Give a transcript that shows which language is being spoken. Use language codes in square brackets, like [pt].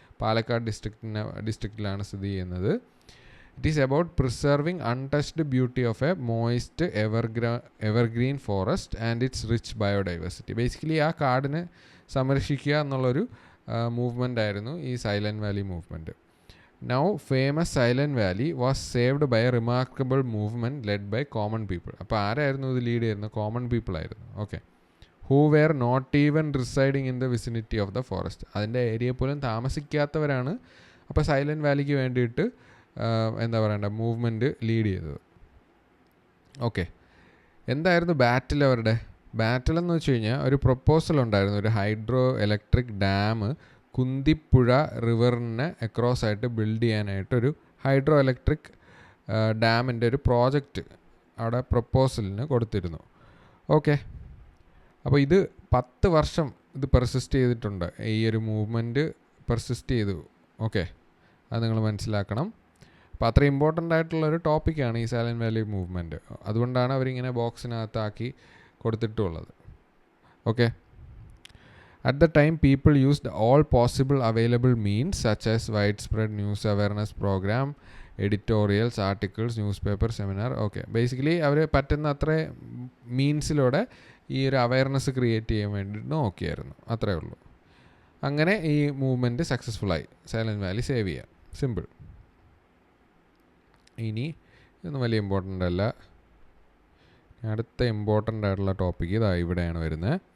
[ml] പാലക്കാട് ഡിസ്ട്രിക്റ്റിലാണ് സ്ഥിതി ചെയ്യുന്നത്. [en] It is about preserving untouched beauty of a moist evergreen forest and its rich biodiversity. [ml] Basically ആ കാടിനെ സംരക്ഷിക്കുക എന്നുള്ളൊരു movement ആയിരുന്നു ഈ silent Valley movement. [en] Now famous Silent Valley was saved by a remarkable movement led by common people. [ml] അപ്പോൾ ആരായിരുന്നു ഇത് lead ചെയ്യുന്നത്? Common people ആയിരുന്നു. [en] Okay, who were not even residing in the vicinity of the forest. [ml] അതിൻ്റെ area പോലും താമസിക്കാത്തവരാണ് അപ്പോൾ silent വാലിക്ക് വേണ്ടിയിട്ട് എന്താ പറയണ്ട മൂവ്മെൻറ്റ് ലീഡ് ചെയ്തത്. ഓക്കെ, എന്തായിരുന്നു ബാറ്റിൽ അവരുടെ? ബാറ്റിൽ എന്ന് വെച്ച് കഴിഞ്ഞാൽ ഒരു പ്രൊപ്പോസൽ ഉണ്ടായിരുന്നു. ഒരു hydro electric dam Kunthipuzha റിവറിനെ across ആയിട്ട് ബിൽഡ് ചെയ്യാനായിട്ടൊരു ഹൈഡ്രോ ഇലക്ട്രിക് ഡാമിൻ്റെ ഒരു പ്രോജക്റ്റ് അവിടെ പ്രൊപ്പോസലിന് കൊടുത്തിരുന്നു. ഓക്കെ, അപ്പോൾ ഇത് 10 വർഷം ഇത് പെർസിസ്റ്റ് ചെയ്തിട്ടുണ്ട്. ഈ ഒരു മൂവ്മെൻറ്റ് പെർസിസ്റ്റ് ചെയ്തു. ഓക്കെ, അത് നിങ്ങൾ മനസ്സിലാക്കണം. അപ്പോൾ അത്ര ഇമ്പോർട്ടൻ്റ് ആയിട്ടുള്ളൊരു ടോപ്പിക്കാണ് ഈ സൈലൻറ്റ് വാലി മൂവ്മെൻറ്റ്. അതുകൊണ്ടാണ് അവരിങ്ങനെ ബോക്സിനകത്താക്കി കൊടുത്തിട്ടുള്ളത്. [en] Okay, at the time people used all possible available means such as widespread news awareness program, editorials, articles, newspaper, seminar. [ml] Okay, basically അവർ പറ്റുന്ന അത്ര മീൻസിലൂടെ ഈ ഒരു അവയർനെസ് ക്രിയേറ്റ് ചെയ്യാൻ വേണ്ടിയിട്ട് നോക്കിയായിരുന്നു. അത്രയേ ഉള്ളൂ. അങ്ങനെ ഈ മൂവ്മെൻറ്റ് സക്സസ്ഫുള്ളായി. സൈലൻറ്റ് വാലി സേവ് ചെയ്യുക. സിമ്പിൾ. ഇനി ഇതൊന്നും വലിയ ഇമ്പോർട്ടൻ്റ് അല്ല. അടുത്ത ഇമ്പോർട്ടൻ്റ് ആയിട്ടുള്ള ടോപ്പിക്ക് ഇതാ ഇവിടെയാണ് വരുന്നത്.